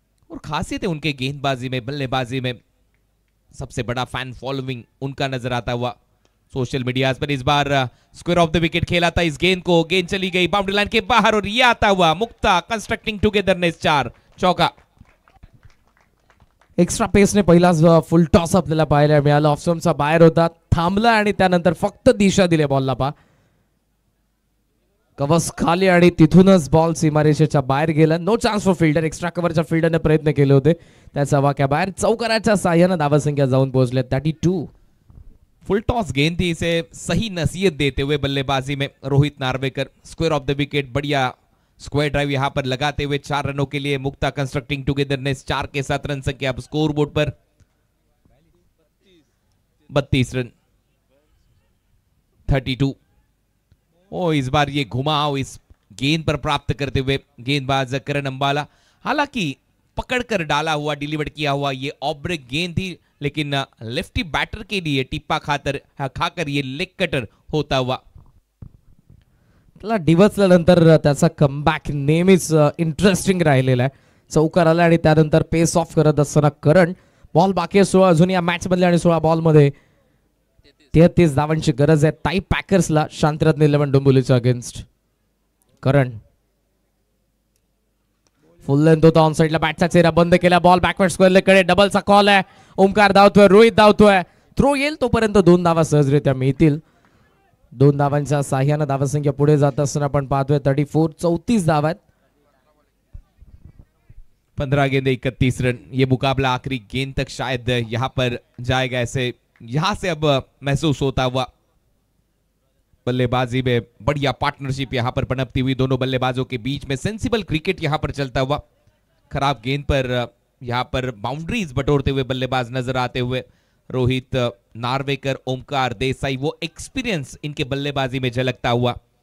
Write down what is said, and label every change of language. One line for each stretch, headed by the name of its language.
Hindi: और खासियत है उनके गेंदबाजी में, बल्लेबाजी में, सबसे बड़ा फैन फॉलोइंग उनका नजर आता हुआ सोशल मीडिया पर। इस bar square of the wicket खेला था इस गेंद को, गेंद चली गई बाउंड्री लाइन के बाहर और ये आता हुआ मुक्ता कंस्ट्रक्टिंग टुगेदरनेस 4 चौका।
Marathi: एक्स्ट्रा पेसने पहिलाच फुल टॉस आपल्याला पाहायला मिळाला, ऑफस्टंपचा बाहेर होता, थांबला आणि त्यानंतर फक्त दिशा दिली बॉलला. पा कवच खाली आणि तिथूनच बॉल सीमारेषेच्या बाहेर गेला.
English: No chance for fielder.
Marathi: Extra कव्हरच्या फिल्डरने प्रयत्न केले होते, त्याचा वाक्या बाहेर. चौकाराच्या साह्यानं धावसंख्या जाऊन पोहोचले 32.
Hindi: फुल टॉस गेंद थी, इसे सही नसीहत देते हुए बल्लेबाजी में Rohit Narvekar. Square of the wicket, बढ़िया स्क्वायर ड्राइव यहां पर लगाते हुए 4 रनों के लिए मुक्ता कंस्ट्रक्टिंग टुगेदरनेस 4 के साथ रन संख्या अब स्कोर बोर्ड पर 32 रन 32. ओ इस बार ये घुमाव इस गेंद पर प्राप्त करते हुए गेंदबाज करण अंबाला, हालांकि पकड़कर डाला हुआ, डिलीवर किया हुआ ये ऑफ ब्रेक गेंद थी, लेकिन लेफ्टी बैटर के लिए टिप्पा खाकर ये लेग कटर होता हुआ.
Marathi: त्याला डिवचल्यानंतर त्याचा कमबॅक नेहमीच इंटरेस्टिंग राहिलेला आहे. चौकार आला आणि त्यानंतर पेस ऑफ करत असताना करण. बॉल बाकी आहे 16 अजून या मॅच मधले आणि 16 बॉल मध्ये 33 धावांची गरज आहे ताई पॅकर्सला शांतिरत्न 11 डोंबिवलीच्या अगेन्स्ट. करण फुल लेंथ होता ऑन साइडला, बॅटचा चेहरा बंद केला, बॉल बॅकवर्ड स्क्वेअरला कडे, डबलचा कॉल आहे. ओमकार धावतोय, रोहित धावतोय, थ्रो येईल तोपर्यंत 2 धावा सहजरित्या मिळतील. 2 धावांच्या साह्यानं धावसंख्या पुढे जात असताना आपण पाहतोय 34 धावा आहेत.
Hindi: 15 गेंदे 31 रन. ये मुकाबला आखिरी गेंद तक शायद यहां पर जाएगा, ऐसे यहां से अब महसूस होता हुआ. बल्लेबाजी में बढ़िया पार्टनरशिप यहां पर पनपती हुई दोनों बल्लेबाजों के बीच में. सेंसिबल क्रिकेट यहां पर चलता हुआ. खराब गेंद पर यहां पर बाउंड्रीज बटोरते हुए बल्लेबाज नजर आते हुए रोहित नार्वेकर, ओमकार देसाई, वो एक्सपीरियंस इनके बल्लेबाजी में झलकता हुआ.